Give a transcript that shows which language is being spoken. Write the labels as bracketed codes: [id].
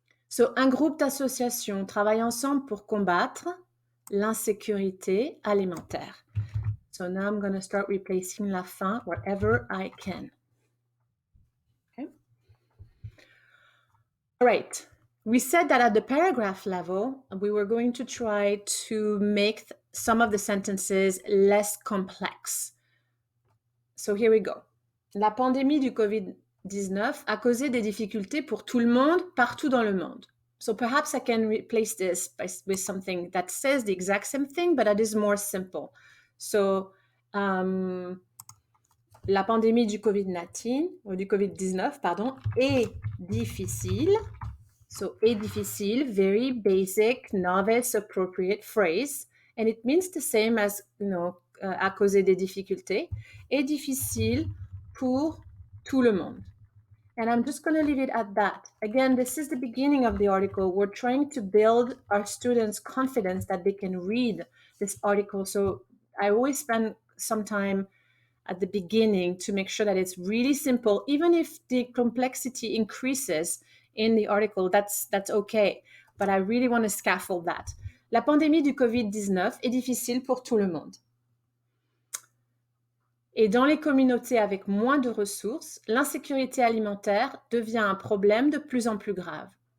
[fr] So, un groupe d'associations travaille ensemble pour combattre l'insécurité alimentaire. [en] So now I'm going to start replacing la faim wherever I can. Okay. All right. We said that at the paragraph level, we were going to try to make some of the sentences less complex. So here we go. [fr] La pandémie du COVID-19 a causé des difficultés pour tout le monde, partout dans le monde. [en] So perhaps I can replace this with something that says the exact same thing, but that is more simple. [fr] So, la pandémie du COVID-19, pardon, est difficile. [en] So, [fr] est difficile, [en] very basic, novice, appropriate phrase. And it means the same as, [fr] à causer des difficultés. Est difficile pour tout le monde. [en] And I'm just going to leave it at that. Again, this is the beginning of the article. We're trying to build our students' confidence that they can read this article. So I always spend some time at the beginning to make sure that it's really simple. Even if the complexity increases in the article, that's okay. But I really want to scaffold that. [fr] La pandémie du COVID-19 est difficile pour tout le monde. Et dans les communautés avec moins de ressources, l'insécurité alimentaire devient un problème de plus en plus grave.